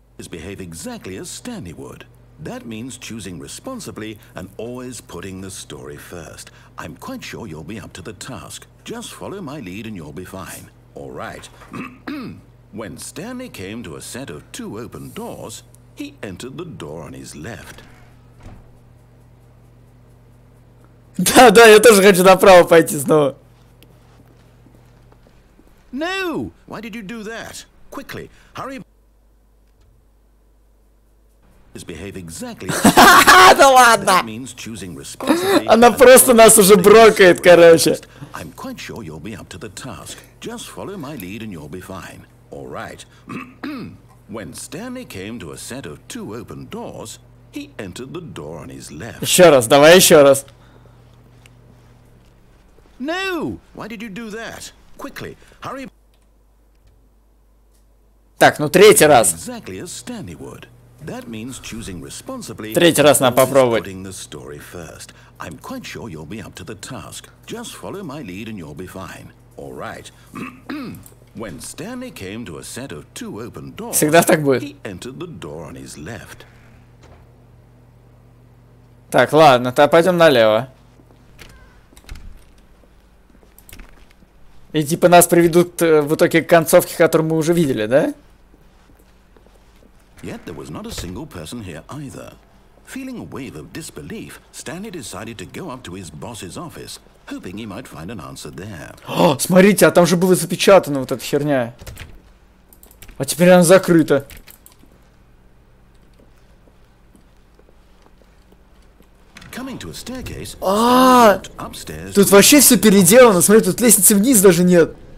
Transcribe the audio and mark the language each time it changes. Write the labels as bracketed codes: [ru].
[en] Behave exactly as Stanley would. That means choosing responsibly and always putting the story first. I'm quite sure you'll be up to the task. Just follow my lead and you'll be fine. All right. When Stanley came to a set of 2 open doors, he entered the door on his left. [ru] Да, я тоже хочу направо пойти снова. [en] No! Why did you do that? Quickly, hurry. Behave exactly. [ru] Да ладно! Она просто нас уже брокает, короче. [en] I'm quite sure you'll be up to the task. Just follow my lead and you'll be fine. All right. When Stanley came to a set of 2 open doors, he entered the door on his left. [ru] Еще раз, давай еще раз. [en] No! Why did you do that? Quickly, hurry. [ru] Так, ну третий раз. [en] Exactly as Stanley would. That means choosing responsibly. [ru] Третий раз надо попробовать. [en] Putting the story first. I'm quite sure you'll be up to the task. Just follow my lead and you'll be fine. All right. When Stanley came to a set of 2 open doors, [ru] Всегда так будет. [en] he entered the door on his left. [ru] Так, ладно, тогда пойдем налево. И типа нас приведут в итоге к концовке, которую мы уже видели, да? [en] Yet there was not a single person here either. Feeling a wave of disbelief, Stanley decided to go up to his boss's office, hoping he might find an answer there. [ru] О, смотрите, а там же было запечатано вот эта херня. А теперь она закрыта. [en] Coming to a staircase, upstairs. [ru] Тут вообще все переделано. Смотри, тут лестницы вниз даже нет.